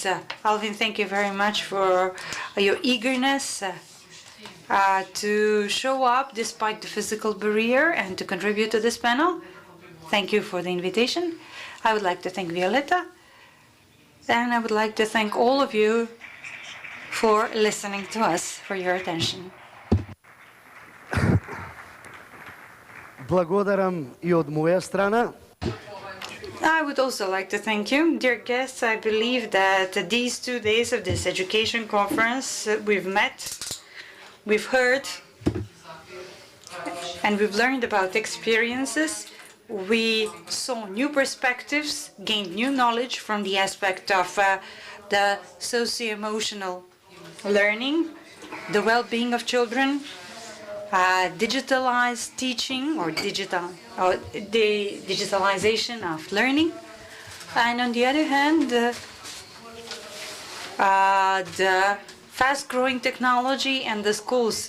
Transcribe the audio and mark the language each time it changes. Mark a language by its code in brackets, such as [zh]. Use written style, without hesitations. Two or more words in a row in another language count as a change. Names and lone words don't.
[en] Alvin, thank you very much for your eagerness to show up despite the physical barrier and to contribute to this panel. Thank you for the invitation. I would like to thank Violetta, and I would like to thank all of you for listening to us, for your attention. [mk] Благодарам и од моја страна. [en] I would also like to thank you. Dear guests, I believe that these 2 days of this education conference, we've met, we've heard, and we've learned about experiences. We saw new perspectives, gained new knowledge from the aspect of the socio-emotional learning, the well-being of children, digitalized teaching or the digitalization of learning, and on the other hand, the fast-growing technology and the schools.